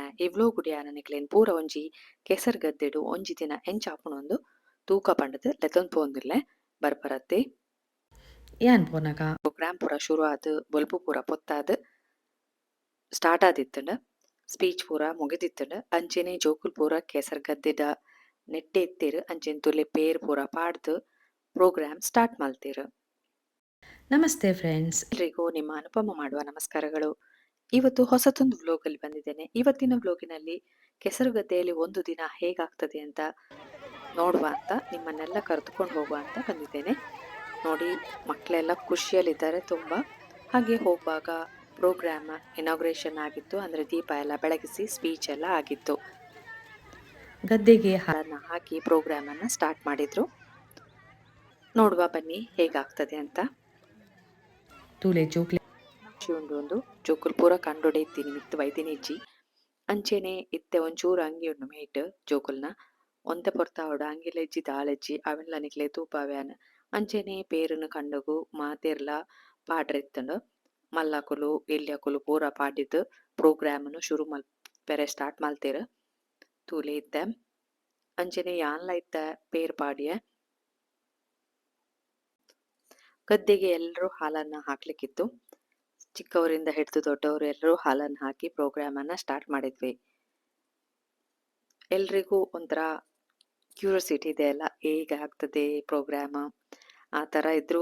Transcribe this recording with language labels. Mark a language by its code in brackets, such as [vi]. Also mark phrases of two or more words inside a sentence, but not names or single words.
[tcy] ಈ ವ್ಲೋಗ್ ಉಡಿಯಾನ ನಿಕ್ಲೆನ್ ಪೂರ ಒಂಜಿ ಕೆಸರ್ ಗದ್ದೆಡು ಒಂಜಿ ದಿನ ಎಂಚಾಪುನೊಂದು ತೂಕ ಪಂಡದು ಲೆತೊಂದು ಪೋಂದುರ್ಲೆ ಬರ್ಬರತ್ತೆ ಯಾನ್ ಪೋನಗ ಪ್ರೋಗ್ರಾಮ್ ಪೂರ ಶುರು ಆದ್ ಬೊಲ್ಪು ಪೂರ ಪೊತ್ತಾದ್ ಸ್ಟಾರ್ಟ್ ಆದಿತ್ತಂಡ ಸ್ಪೀಚ್ ಪೂರ ಮುಗಿದಿತ್ತಂಡ ಅಂಚೆನೆ ಜೋಕುಲ್ ಪೂರ ಕೆಸರ್ ಗದ್ದೆದ ನೆಟ್ಟೆ ಎತ್ತೇರು ಅಂಚೆನ್ ತುಲೆ ಪೇರ್ ಪೂರ ಪಾಡ್ದು [en] program start [tcy] ಮಲ್ತೇರು. [kn] ನಮಸ್ತೆ ಫ್ರೆಂಡ್ಸ್, ಎಲ್ರಿಗೂ ನಿಮ್ಮ ಅನುಪಮ ಮಾಡುವ ನಮಸ್ಕಾರಗಳು. ಇವತ್ತು ಹೊಸತೊಂದು ವ್ಲೋಗ್ ಅಲ್ಲಿ ಬಂದಿದ್ದೇನೆ. ಇವತ್ತಿನ ವ್ಲೋಗಿನಲ್ಲಿ ಕೆಸರುಗದ್ದೆಯಲ್ಲಿ ಒಂದು ದಿನ ಹೇಗಾಗ್ತದೆ ಅಂತ ನೋಡುವ ಅಂತ ನಿಮ್ಮನ್ನೆಲ್ಲ ಕರೆದುಕೊಂಡು ಹೋಗುವ ಅಂತ ಬಂದಿದ್ದೇನೆ. ನೋಡಿ, ಮಕ್ಕಳೆಲ್ಲ ಖುಷಿಯಲ್ಲಿದ್ದಾರೆ ತುಂಬಾ. ಹಾಗೆ ಹೋಗುವಾಗ [en] program inauguration [kn] ಆಗಿತ್ತು, ಅಂದ್ರೆ ದೀಪ ಎಲ್ಲ ಬೆಳಗಿಸಿ ಸ್ಪೀಚ್ ಎಲ್ಲ ಆಗಿತ್ತು. ಗದ್ದೆಗೆ ಹಾಲನ್ನ ಹಾಕಿ ಪ್ರೋಗ್ರಾಮ್ ಅನ್ನ ಸ್ಟಾರ್ಟ್ ಮಾಡಿದ್ರು. ನೋಡುವ ಬನ್ನಿ ಹೇಗಾಗ್ತದೆ ಅಂತ. [tcy] ತೂಲೆ ಜೋಕ್ಲೆ ಉಂಡು ಜೋಕುಲ್ ಪೂರ ಕಂಡೊಡೆ ಇತ್ತೀನಿ ಮಿತ್ತು ಬೈದಿನಿ ಇಜ್ಜಿ ಅಂಚೆನೆ ಇತ್ತೆ ಒಂಚೂರು ಅಂಗಿ ಉಂಡು ಮೇಟ್ ಜೋಕುಲ್ನ ಒಂತೆ ಪೊರ್ತಾವಡು ಅಂಗಿಲ ಇಜ್ಜಿ ದಾಳೆಜ್ಜಿ ಅವೆಲ್ಲ ನಿಕ್ಲೆ ತೂಪಾವ್ಯಾನ್ ಅಂಚೆನೆ ಪೇರುನು ಕಂಡಗು ಮಾತೆರ್ಲ ಪಾಡ್ರೆತ್ತಂಡು ಮಲ್ಲಕುಲು ಎಲ್ಯಕುಲು ಪೂರ ಪಾಡಿದ್ ಪ್ರೋಗ್ರಾಮ್ನು ಶುರು ಪೆರೆ ಸ್ಟಾರ್ಟ್ ಮಲ್ತೇರು. ತೂಲೆ ಇತ್ತೆ ಅಂಚೆನೆ ಯಾನ್ಲ ಇತ್ತ ಪೇರ್ ಪಾಡಿಯೆ [kn] ಗದ್ದೆಗೆ ಎಲ್ಲರೂ ಹಾಲನ್ನ ಹಾಕ್ಲಿಕ್ಕಿತ್ತು. ಚಿಕ್ಕವರಿಂದ ಹಿಡಿದು ದೊಡ್ಡವರು ಎಲ್ಲರೂ ಹಾಲನ್ನು ಹಾಕಿ ಪ್ರೋಗ್ರಾಮ್ ಅನ್ನ ಸ್ಟಾರ್ಟ್ ಮಾಡಿದ್ವಿ. ಎಲ್ರಿಗೂ ಒಂಥರ ಕ್ಯೂರಿಯಾಸಿಟಿ ಇದೆ ಅಲ್ಲ, ಹೇಗೆ ಆಗ್ತದೆ ಪ್ರೋಗ್ರಾಮ್ ಆ ತರ ಇದ್ರು.